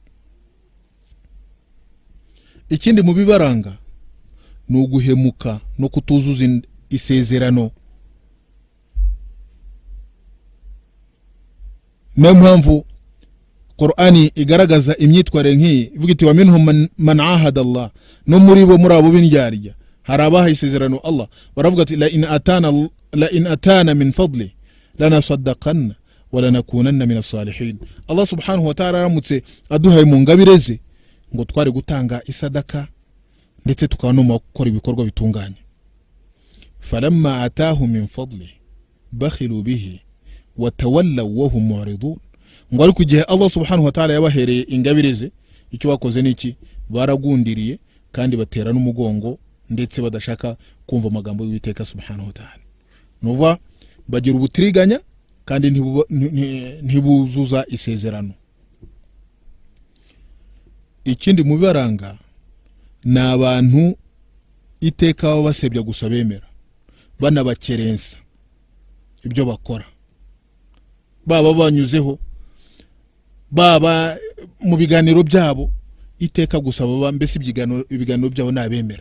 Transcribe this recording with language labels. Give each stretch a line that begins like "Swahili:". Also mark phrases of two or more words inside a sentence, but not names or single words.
Kinyarwanda: Ikindi mu bibaranga ni uguhemuka no kutuzuza isezerano. Niyo mpamvu Qur'ani igaragaza imyitwarire nk'iyi, ivuga iti
Arabic: ومنهم من عاهد الله,
Kinyarwanda: no muri bo muri abo b'indyarya hari abaha isezerano Allah, baravuga ati
Arabic: لئن آتانا من فضله لنصدقن ولنكونن من الصالحين.
Kinyarwanda: Allah
Arabic: subhanahu wa ta'ala
Kinyarwanda: aramutse aduhaye mu ngabireze ngo twari gutanga isadaka ndetse tukanoma gukora ibikorwa bitunganye.
Arabic: فلما آتاهم من فضله بخلوا به وتولوا وهم معرضون.
Kinyarwanda: Ngo ari kugihe Allah
Arabic: subhanahu wa ta'ala
Kinyarwanda: yabahereye ingabireze, icyo bakoze niki? Baragundiriye kandi batera n'umugongo ndetse badashaka kumva amagambo y'Uwiteka
Arabic: subhanahu wa ta'ala.
Kinyarwanda: Nuva bagira ubutiriganya kandi ntibuzuza isezerano. Ikindi mu bibaranga ni abantu iteka baba basebya gusa bemera, banabakerensa ibyo bakora, baba banyuzeho, baba mu biganiro byabo, iteka gusa baba mbese ibiganiro byabo nabemera.